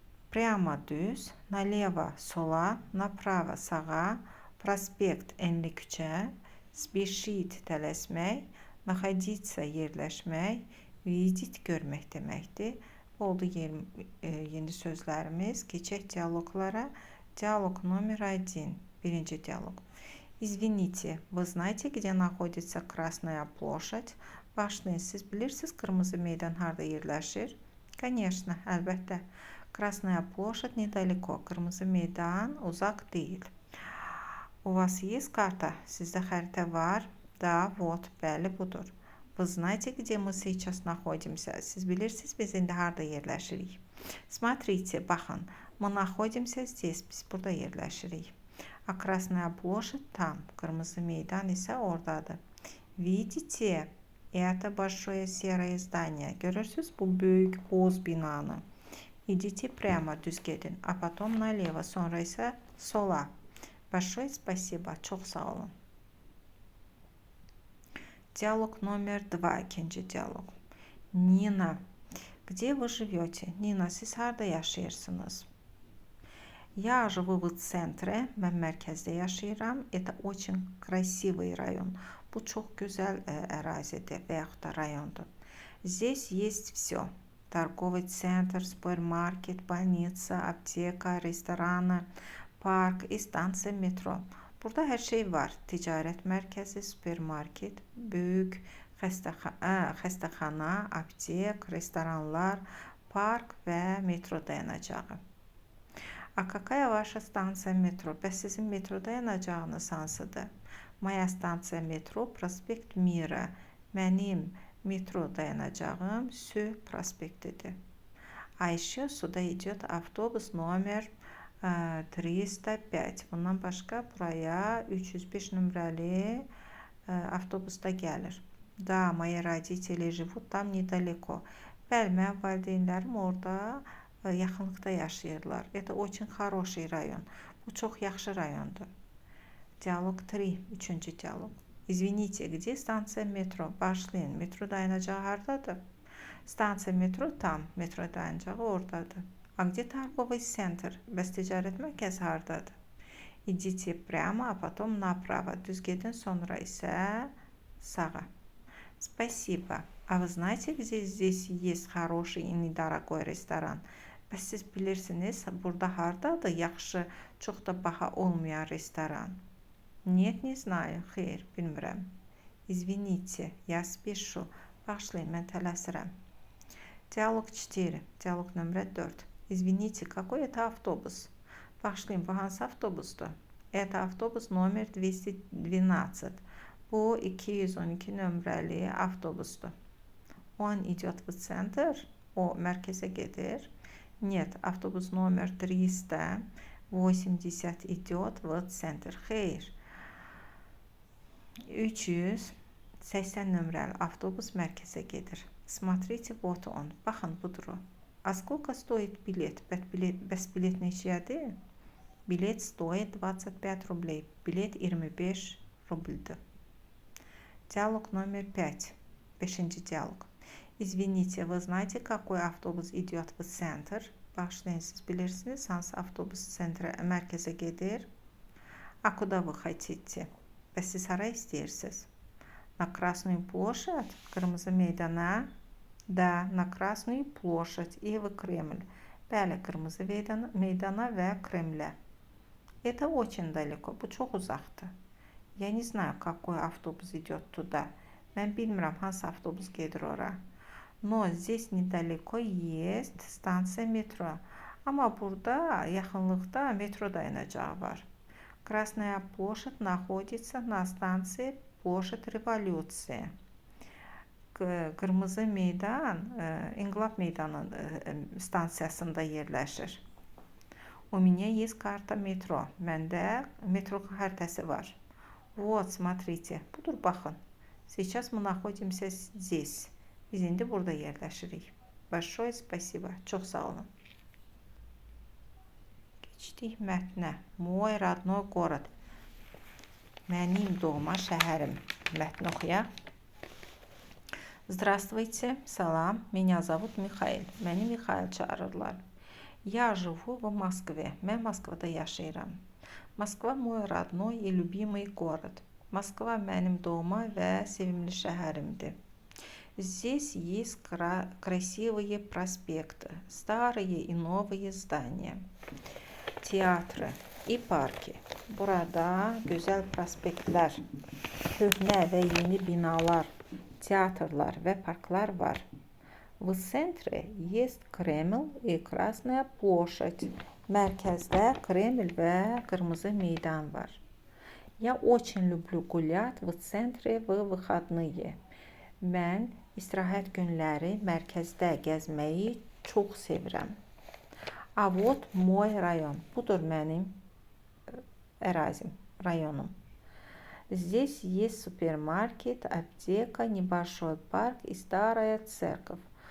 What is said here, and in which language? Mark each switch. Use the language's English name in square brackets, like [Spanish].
[Azerbaijani] Прямо, düz, налево, sola, направо, sağa, prospekt, enli küçə, спешить, tələsmək, находиться, yerləşmək, видеть, görmək deməkdir. Oldu yeni sözlərimiz. Keçək диалогlara. [Russian] Диалог номер 1. [Azerbaijani] Birinci диалог. [Russian] Извините, вы знаете, где находится Красная площадь? [Azerbaijani] Başlayın, siz bilirsiniz qırmızı meydan harda yerləşir? [Russian] Конечно, əlbəttə. Красная площадь недалеко. [Azerbaijani] Qırmızı meydan uzaq deyil. [Russian] У вас есть карта? [Azerbaijani] Sizdə xəritə var? [Russian] Да, вот, [Azerbaijani] bəli, budur. [Russian] Вы знаете, где мы сейчас находимся? [Azerbaijani] Siz bilirsiniz, biz indi harda yerləşirik? [Russian] Смотрите, [Azerbaijani] baxın. [Russian] Мы находимся здесь. [Azerbaijani] Biz burada yerləşirik. [Russian] А Красная площадь там. [Azerbaijani] Qırmızı meydan isə oradadır. [Russian] Видите? Это большое серое здание. [Azerbaijani] Görürsünüz bu böyük boz binanı. [Russian] Идите прямо, [Azerbaijani] düz gedin. [Russian] А потом налево. [Azerbaijani] Sonra isə sola. [Russian] Большое спасибо. [Azerbaijani] Çox sağ olun. [Russian] Диалог номер 2. [Azerbaijani] İkinci диалог. [Russian] Nina. Где вы живете? [Azerbaijani] Nina, siz harda yaşayırsınız? [Russian] Я живу в центре. [Azerbaijani] Mən mərkəzdə yaşayıram. [Russian] Это очень красивый район. [Azerbaijani] Bu çox gözəl ərazidir və yaxud da rayondur. [Russian] Здесь есть все. Торговый центр, супермаркет, больница, аптека, restoranı, park, stansiya, metro. [Azerbaijani] Burada hər şey var. Ticarət mərkəzi, supermarket, böyük xəstəxana, aptek, restoranlar, park və metro dayanacağı. [Russian] A какая ваша станция metro? [Azerbaijani] Bəs sizin metro dayanacağınız hansıdır? [Russian] Моя станция metro, prospekt Mira. [Azerbaijani] Mənim metro dayanacağım Sü prospektidir. [Russian] А еще сюда идет автобус номер 305. [Azerbaijani] Bundan başqa buraya 305 nömrəli avtobus da gəlir. [Russian] Да, мои родители живут там недалеко. [Azerbaijani] Bəli, mənim valideynlərim orada yaxınlıqda yaşayırlar. [Russian] Это очень хороший район. [Azerbaijani] Bu çox yaxşı rayondur. [Russian] Диалог 3. [Azerbaijani] Üçüncü dialog. [Russian] Извините, где станция metro? [Azerbaijani] Başlayın. Metro dayanacağı hardadır? [Russian] Станция metro tam. [Azerbaijani] Metro dayanacağı oradadır. [Russian] А где торговый центр? [Azerbaijani] Bəs ticarət mərkəzi hardadır? [Russian] Идите прямо, а потом направо. [Azerbaijani] Düz gedin, sonra isə sağa. [Russian] Спасибо. А вы знаете, где здесь есть хороший и недорогой ресторан? [Azerbaijani] Bəs siz bilirsiniz, burada hardadır yaxşı, çox da baha olmayan restoran? [Russian] Нет, не знаю. [Azerbaijani] Xeyr, bilmirəm. [Russian] Извините, я спешу. [Azerbaijani] Başlayın, mən tələsirəm. [Russian] Диалог 4. Диалог nömrə 4. Извините, какой это автобус? [Azerbaijani] Başlayın, bu hansı avtobusdur? [Russian] Это автобус номер 212. [Azerbaijani] Bu 212 nömrəli avtobusdur. [Russian] Он идет в центр. [Azerbaijani] O mərkəzə gedir. [Russian] Нет, автобус номер 380 идет в центр. [Azerbaijani] Xeyr. 380 nömrəli avtobus mərkəzə gedir. [Russian] Смотрите, вот он. [Azerbaijani] Baxın, budur o. [Russian] А сколько стоит билет? [Azerbaijani] Bəs bilet neçədir? [Russian] Bilet стоит 25 рублей. [Azerbaijani] Bilet 25 rubldür. [Russian] Диалог номер 5. [Azerbaijani] Beşinci диалог. [Russian] Извините, вы знаете, какой автобус идет в центр? [Azerbaijani] Başlayın, siz bilirsiniz, hansı avtobus mərkəzə gedir? [Russian] А куда вы хотите? [Azerbaijani] Bəs siz hara istəyirsiniz? [Russian] На Красную площадь, [Azerbaijani] qırmızı meydana. [Russian] Да, на Красную площадь и в Кремль. [Azerbaijani] Bəli, Qırmızı meydana və Kremlə. [Russian] Это очень далеко. [Azerbaijani] Bu çox uzaqdır. [Russian] Я не знаю, какой автобус идет туда. [Azerbaijani] Mən bilmirəm hansı avtobus gedir ora. [Russian] Но здесь недалеко есть станция метро. [Azerbaijani] Amma burada yaxınlıqda metro dayanacağı var. [Russian] Красная площадь находится на станции Площадь Революции. [Azerbaijani] Qırmızı meydan İnqilab Meydanı stansiyasında yerləşir. [Russian] У меня есть карта метро. [Azerbaijani] Məndə metro xəritəsi var. [Russian] Вот, смотрите. [Azerbaijani] Budur, baxın. [Russian] Сейчас мы находимся здесь. [Azerbaijani] Biz indi burada yerləşirik. [Russian] Большое спасибо. [Azerbaijani] Çox sağ olun. Keçdik mətnə. [Russian] Мой родной город. [Azerbaijani] Mənim doğma şəhərim. Mətni oxuyaq. [Russian] Здравствуйте. [Azerbaijani] Salam. [Russian] Меня зовут Михаил. [Azerbaijani] Məni Mixail çağırırlar. [Russian] Я живу в Москве. [Azerbaijani] Mən Moskvada yaşayıram. [Russian] Moskva мой родной и любимый город. [Azerbaijani] Moskva mənim doğma və sevimli şəhərimdir. [Russian] Здесь есть красивые проспекты, старые и новые здания, teatrы и parki. [Azerbaijani] Burada gözəl prospektlər, köhnə və yeni binalar, teatrlar və parklar var. [Russian] В центре есть Кремль и Красная площадь. [Azerbaijani] Mərkəzdə Kreml və Qırmızı meydan var. [Russian] Я очень люблю гулять в центре в выходные. [Azerbaijani] Mən istirahət günləri mərkəzdə gəzməyi çox sevirəm. [Russian] А вот мой район. [Azerbaijani] Budur mənim ərazim, rayonum. [Russian] Здесь есть супермаркет, аптека, небольшой парк и старая церковь.